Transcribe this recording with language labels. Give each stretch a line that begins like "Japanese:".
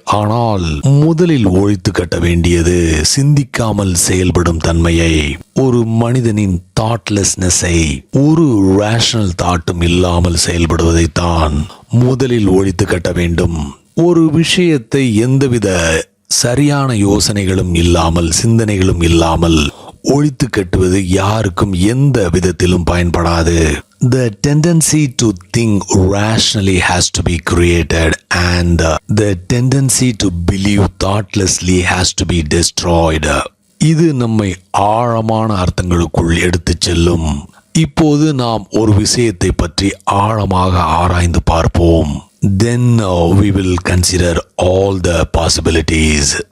Tamil: ஆனால் முதலில் ஒழித்து கட்ட வேண்டியது சிந்திக்காமல் செயல்படும் தன்மையை, ஒரு மனிதனின் தாட்லெஸ்னஸை, ஒரு ரேஷனல் தாட்டும் இல்லாமல் செயல்படுவதைத்தான் முதலில் ஒழித்து கட்ட வேண்டும். ஒரு விஷயத்தை எந்தவித சரியான யோசனைகளும் இல்லாமல், சிந்தனைகளும் இல்லாமல் ஒழித்து கட்டுவது யாருக்கும் எந்த விதத்திலும் பயன்படாது.
English: The tendency to think rationally has to be created and the tendency to believe thoughtlessly has to be destroyed.
Tamil: இது நம்மை ஆழமான அர்த்தங்களுக்குள் எடுத்துச் செல்லும். இப்போது நாம் ஒரு விஷயத்தை பற்றி ஆழமாக ஆராய்ந்து பார்ப்போம்.
English: Then we will consider all the possibilities.